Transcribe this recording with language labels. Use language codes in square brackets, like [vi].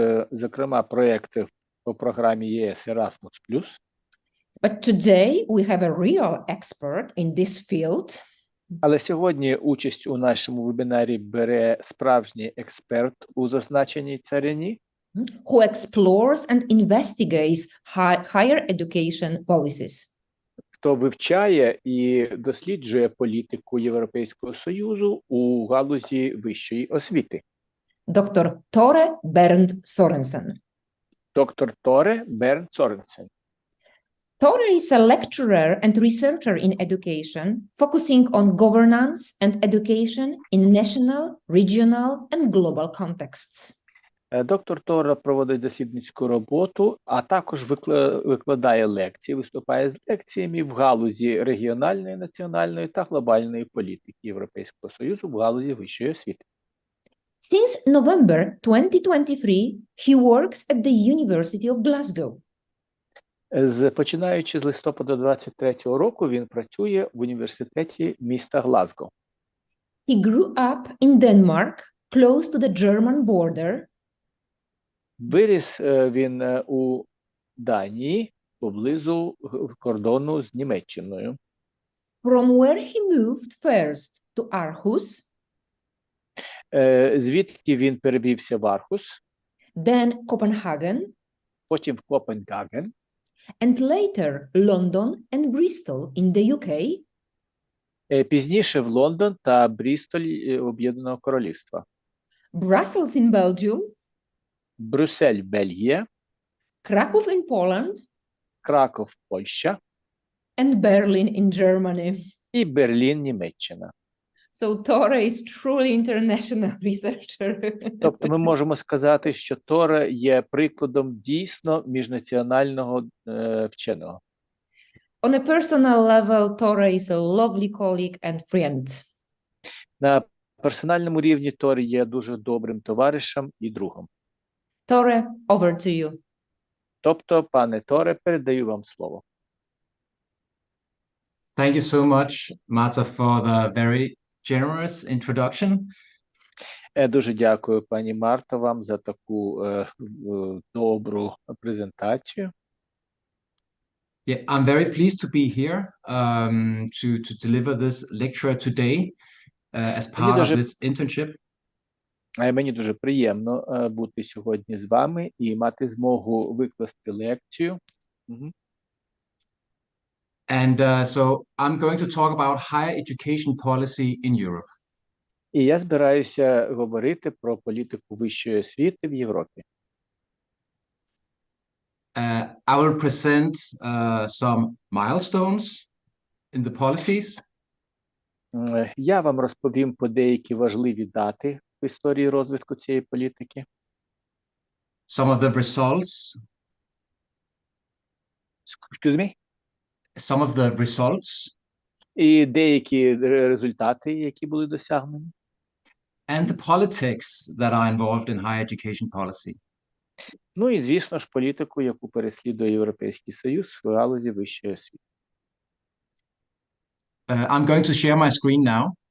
[uk] зокрема проєкти по програмі ЄС Erasmus+. [en] but today we have a real expert in this field [uk] Але сьогодні участь у нашому вебінарі бере справжній експерт у зазначеній царині, [en] who explores and investigates higher education policies. [uk] хто вивчає і досліджує політику Європейського Союзу у галузі вищої освіти. [en] Dr. Tore Bernd Sorensen. [uk] Доктор Торе Берн Соренсен. [en] Tore is a lecturer and researcher in education, focusing on governance and education in national, regional, and global contexts. [uk] Доктор Торе проводить дослідницьку роботу, а також викладає лекції, виступає з лекціями в галузі регіональної, національної та глобальної політики Європейського Союзу в галузі вищої освіти. [en] Since November 2023, he works at the University of Glasgow. [uk] Починаючи з листопада 23-го року, він працює в університеті міста Глазго. [en] He grew up in Denmark, close to the German border, [uk] Виріс він у Данії, поблизу кордону з Німеччиною. [en] from where he moved first to Aarhus, [uk] Звідки він перевівся в Архус, [en] then Copenhagen, [uk] потім в Копенгаген, [en] and later London and Bristol in the UK, [uk] пізніше в Лондон та Брістоль Об'єднаного Королівства. [en] Brussels in Belgium, [uk] Брюссель, Бельгія, [en] Krakow in Poland, [uk] Краков, Польща [en] and Berlin in Germany. [uk] і Берлін, Німеччина. [en] So Tore is truly international researcher. [uk] Тобто ми можемо сказати, що Торе є прикладом дійсно міжнаціонального вченого. [en] On a personal level, Tore is a lovely colleague and friend. [uk] На персональному рівні Торе є дуже добрим товаришем і другом. [en] Tore, over to you. [uk] Тобто, пане Торе, передаю вам слово. [en] Thank you so much, Marta, for the very generous introduction. [uk] Дуже дякую, пані Марта, вам за таку добру презентацію. [en] Yeah, I'm very pleased to be here to deliver this lecture today as part of this internship. [uk] Мені дуже приємно бути сьогодні з вами і мати змогу викласти лекцію. [en] And so I'm going to talk about higher education policy in Europe. [uk] І я збираюся говорити про політику вищої освіти в Європі. [en] I will present some milestones in the policies. [uk] Я вам розповім по деякі важливі дати в історії розвитку цієї політики. [en] Some of the results. Excuse me? Some of the results. [uk] і деякі результати, які були досягнені. [en] And the politics that are involved in higher education policy. [uk] Ну і, звісно ж, політику, яку переслідує Європейський Союз в галузі вищої освіти. [en] I'm going to share my screen now.